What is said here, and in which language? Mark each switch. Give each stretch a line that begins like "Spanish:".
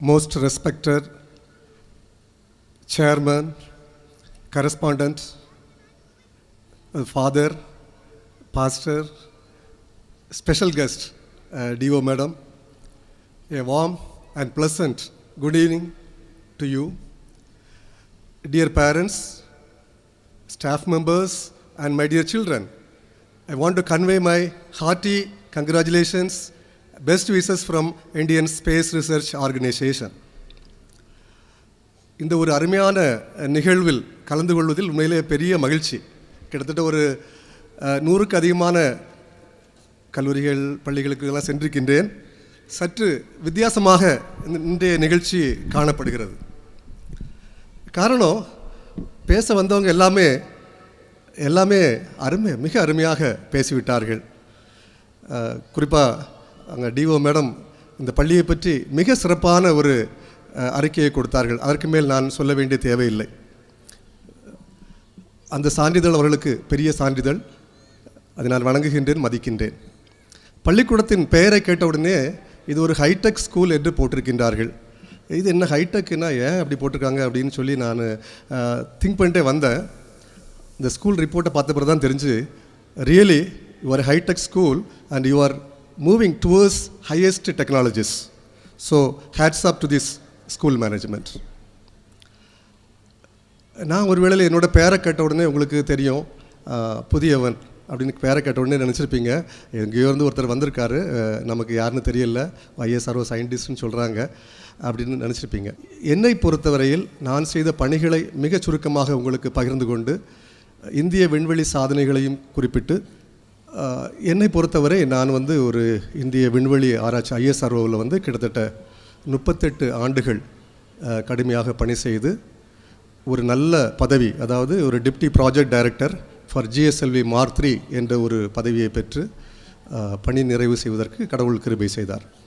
English: Most respected chairman, correspondent, father, pastor, special guest, DO Madam, a warm and pleasant good evening to you. Dear parents, staff members, and my dear children, I want to convey my hearty congratulations, best wishes from Indian Space Research Organization.
Tamil: இந்த ஒரு அருமையான நிகழ்வில் கலந்து கொள்வதில் உண்மையிலே பெரிய மகிழ்ச்சி. கிட்டத்தட்ட ஒரு 100க்கு அதிகமான கல்லூரிகள் பள்ளிகளுக்கு எல்லாம் சென்றிருக்கின்றேன். சற்று வித்தியாசமாக இன்றைய நிகழ்ச்சி காணப்படுகிறது. காரணம், பேச வந்தவங்க எல்லாமே மிக அருமையாக பேசிவிட்டார்கள். குறிப்பாக அங்கே டிஓ மேடம் இந்த பள்ளியை பற்றி மிக சிறப்பான ஒரு அறிக்கையை கொடுத்தார்கள். அதற்கு மேல் நான் சொல்ல வேண்டிய தேவையில்லை. அந்த சான்றிதழ் அவர்களுக்கு பெரிய சான்றிதழ். அதை நான் வணங்குகின்றேன், மதிக்கின்றேன். பள்ளிக்கூடத்தின் பெயரை கேட்டவுடனே இது ஒரு ஹைடெக் ஸ்கூல் என்று போட்டிருக்கின்றார்கள். இது என்ன ஹைடெக்னா ஏன் அப்படி போட்டிருக்காங்க அப்படின்னு சொல்லி நான் திங்க் பண்ணிட்டே வந்தேன்.
English: இந்த ஸ்கூல் ரிப்போர்ட்டை பார்த்த பிறகு தான் தெரிஞ்சு, really you are hi tech school and you are moving towards highest technologies. So hats up to this school management.
Tamil: நான் ஒரு வேளையில் என்னோட பேரை கேட்ட உடனே உங்களுக்கு தெரியும், புதியவன் அப்படின்னு பேரை கேட்ட உடனே நினச்சிருப்பீங்க, எங்கேயோ இருந்து ஒருத்தர் வந்திருக்காரு, நமக்கு யாருன்னு தெரியல, ஐஎஸ்ஆர்ஓ சயின்டிஸ்ட்னு சொல்கிறாங்க அப்படின்னு நினச்சிருப்பீங்க. என்னை பொறுத்தவரையில் நான் செய்த பணிகளை மிக சுருக்கமாக உங்களுக்கு பகிர்ந்து கொண்டு இந்திய விண்வெளி சாதனைகளையும் குறிப்பிட்டு, என்னை பொறுத்தவரை நான் ஒரு இந்திய விண்வெளி ஆராய்ச்சி ஐஎஸ்ஆர்ஓவில் கிட்டத்தட்ட 38 ஆண்டுகள் கடுமையாக பணி செய்து ஒரு நல்ல பதவி, அதாவது ஒரு deputy project director for GSLV mark 3 என்ற ஒரு பதவியை பெற்று பணி நிறைவு செய்வதற்கு கடவுள் கிருபை செய்தார்.